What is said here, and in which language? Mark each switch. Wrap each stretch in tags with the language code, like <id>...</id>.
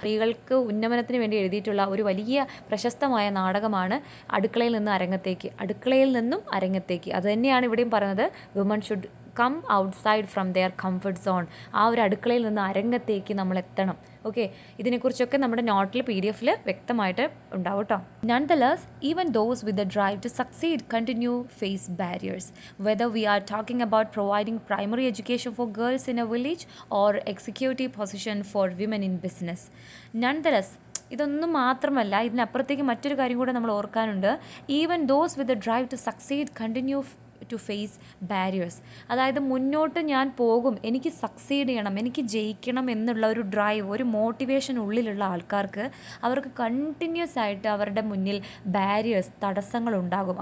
<ml>സ്ത്രീകൾക്ക് ഉന്നമനത്തിന് വേണ്ടി എഴുതിയിട്ടുള്ള ഒരു വലിയ പ്രശസ്തമായ നാടകമാണ് അടുക്കളയിൽ നിന്ന് അരങ്ങത്തേക്ക്. അടുക്കളയിൽ നിന്നും അരങ്ങത്തേക്ക്, അത് തന്നെയാണ് ഇവിടെയും പറയുന്നത്.</ml> <en>Women should come outside from their comfort zone.</en> <ml>ആ ഒരു അടുക്കളയിൽ നിന്ന് അരങ്ങത്തേക്ക് നമ്മൾ എത്തണം. ഓക്കെ. ഇതിനെക്കുറിച്ചൊക്കെ നമ്മുടെ നോട്ടിൽ PDF വ്യക്തമായിട്ട് ഉണ്ടാവും കേട്ടോ.</ml> <en>Nonetheless, even those with the drive to succeed continue face barriers. Whether we are talking about providing primary education for girls in a village or executive position for women in business.</en> <ml>Nonetheless, ഇതൊന്നും മാത്രമല്ല, ഇതിനപ്പുറത്തേക്ക് മറ്റൊരു കാര്യം കൂടെ നമ്മൾ ഓർക്കാനുണ്ട്.</ml> <en>Even those with the drive to succeed continue to face barriers.</en> <ml>അതായത് മുന്നോട്ട് ഞാൻ പോകും, എനിക്ക് സക്സീഡ് ചെയ്യണം, എനിക്ക് ജയിക്കണം എന്നുള്ള ഒരു ഡ്രൈവ്, ഒരു മോട്ടിവേഷൻ ഉള്ളിലുള്ള ആൾക്കാർക്ക് അവർക്ക് കണ്ടിന്യൂസ് ആയിട്ട് അവരുടെ മുന്നിൽ ബാരിയേഴ്സ്, തടസ്സങ്ങളുണ്ടാകും.</ml>